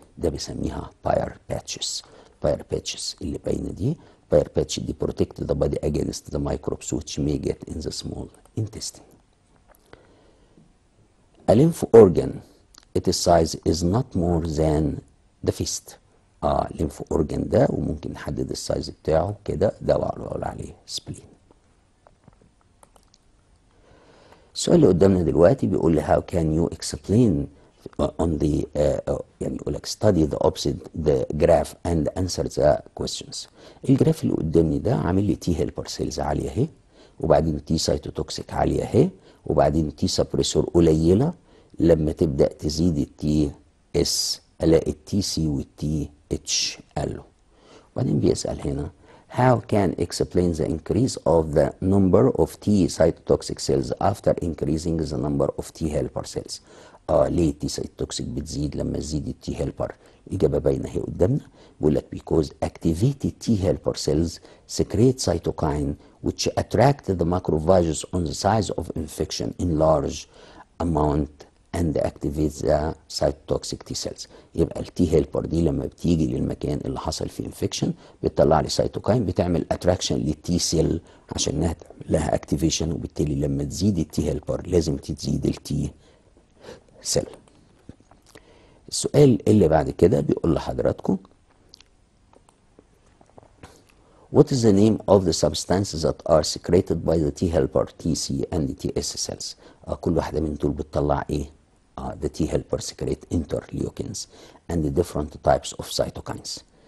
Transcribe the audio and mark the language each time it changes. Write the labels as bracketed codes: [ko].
[ar] ده بيسميها [en] Peyer's patches. Peyer's patches [ar] اللي باينه دي [en] Peyer's patch دي protect the body against the microbes which may get in the small intestine. A lymph organ, its size is not more than the fist. [ar] lymph organ ده وممكن نحدد السايز بتاعه كده، ده بقول عليه spleen. السؤال اللي قدامنا دلوقتي بيقول لي [en] how can you explain on the [ar] يعني يقول لك [en] study the opposite the graph and answer the questions. [ar] الجراف اللي قدامي ده عامل لي تي هيلبر سيلز عاليه اهي، وبعدين تي سايتوتوكسيك عاليه اهي، وبعدين تي سبريسور قليله. لما تبدا تزيد التي اس الاقي التي سي والتي اتش قالوا. وبعدين بيسال هنا [en] how can explain the increase of the number of T cytotoxic cells after increasing the number of T helper cells. [ar] ليه التي سايتوتوكسيك بتزيد لما تزيد التي هيلبر؟ الإجابة باينة اهي قدامنا، بيقول لك [en] because activated T helper cells secrete cytokine which attract the macrophages on the size of infection in large amount and activates the cytotoxic T cells. [ar] يبقى التي هيلبر دي لما بتيجي للمكان اللي حصل فيه انفكشن بتطلع لي سيتوكاين بتعمل اتراكشن للتي سيل عشان انها تعمل لها اكتيفيشن، وبالتالي لما تزيد التي هيلبر لازم تزيد التي سيل. السؤال اللي بعد كده بيقول لحضراتكم [en] What is the name of the substances that are secreted by the T helper TC and the TS cells؟ [ar] كل واحدة من دول بتطلع ايه؟ [en] The T helper secrete interleukins and the different types of cytokines.